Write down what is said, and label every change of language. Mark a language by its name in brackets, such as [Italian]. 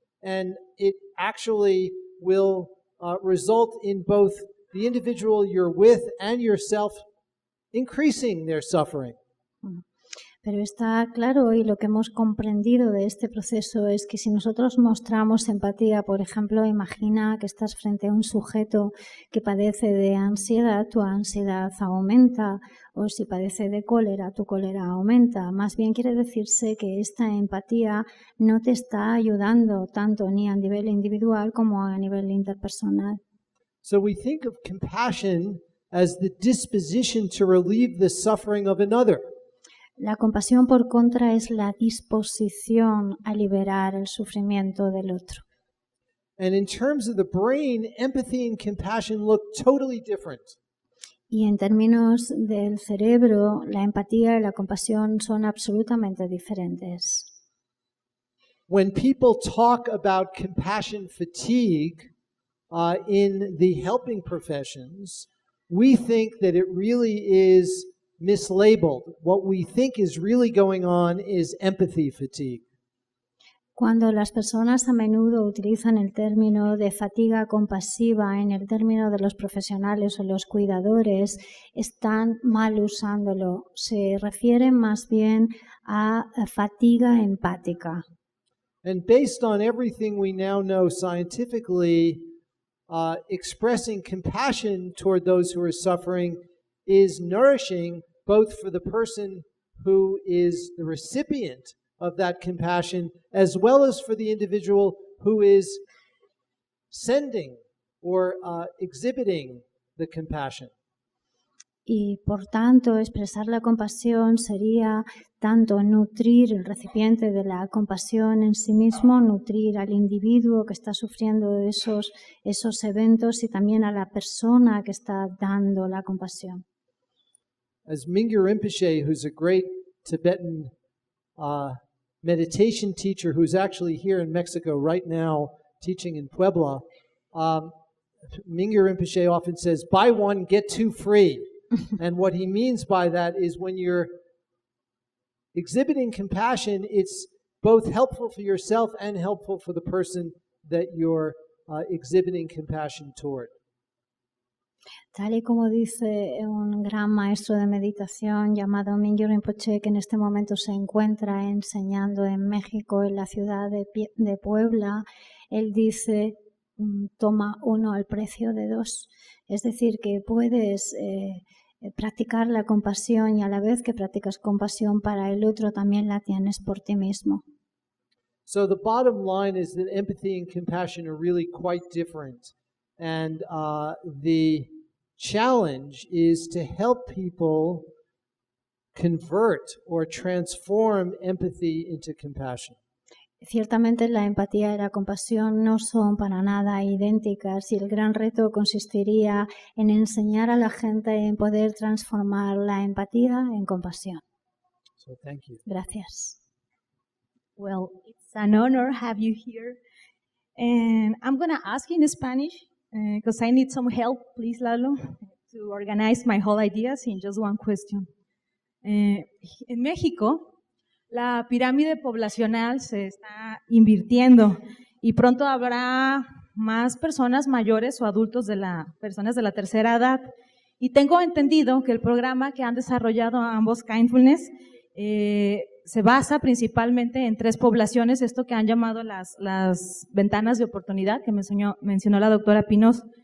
[English] And it actually will result in both the individual you're with and yourself increasing their suffering. [Spanish] Pero está claro, y lo que hemos comprendido de este proceso es que si nosotros mostramos empatía, por ejemplo, imagina que estás frente a un sujeto que padece de ansiedad, tu ansiedad aumenta, o si padece de cólera, tu cólera aumenta. Más bien quiere decirse que esta empatía no te está ayudando tanto ni a nivel individual como a nivel interpersonal. [English] So we think of compassion as the disposition to relieve the suffering of another. [Spanish] La compasión, por contra, es la disposición a liberar el sufrimiento del otro. [English] And in terms of the brain, empathy and compassion look totally different. [Spanish] Y en términos del cerebro, la empatía y la compasión son absolutamente diferentes. [English] When people talk about compassion fatigue in the helping professions, we think that it really is mislabeled. What we think is really going on is empathy fatigue. [Spanish] Cuando las personas a menudo utilizan el término de fatiga compasiva en el término de los profesionales o los cuidadores, están mal usándolo. Se refieren más bien a fatiga empática. [English] And based on everything we now know scientifically, expressing compassion toward those who are suffering is nourishing both for the person who is the recipient of that compassion as well as for the individual who is sending or exhibiting the compassion. [Spanish] Y por tanto, expresar la compasión sería tanto nutrir el recipiente de la compasión en sí mismo, nutrir al individuo que está sufriendo esos eventos y también a la persona que está dando la compasión. [English] As Mingyur Rinpoche, who's a great Tibetan meditation teacher who's actually here in Mexico right now teaching in Puebla, Mingyur Rinpoche often says, buy one, get two free. And what he means by that is when you're exhibiting compassion, it's both helpful for yourself and helpful for the person that you're exhibiting compassion toward. [Spanish] Tal y como dice un gran maestro de meditación llamado Mingyur Rinpoche, que en este momento se encuentra enseñando en México, en la ciudad de Puebla, él dice, toma uno al precio de dos. Es decir, que puedes practicar la compasión y a la vez que practicas compasión para el otro, también la tienes por ti mismo. [English] So the bottom line is that empathy and compassion are really quite different. And the challenge is to help people convert or transform empathy into compassion. [Spanish] Ciertamente la empatía y la compasión no son para nada idénticas y el gran reto consistiría en enseñar a la gente en poder transformar la empatía en compasión. [English] So thank you. [Spanish] Gracias. [English] Well, it's an honor to have you here. And I'm going to ask you in Spanish because I need some help, please, Lalo, to organize my whole ideas in just one question. [Spanish] En México, la pirámide poblacional se está invirtiendo y pronto habrá más personas mayores o adultos personas de la tercera edad. Y tengo entendido que el programa que han desarrollado ambos Kindfulness se basa principalmente en 3 poblaciones, esto que han llamado las ventanas de oportunidad, que mencionó la doctora Pinos.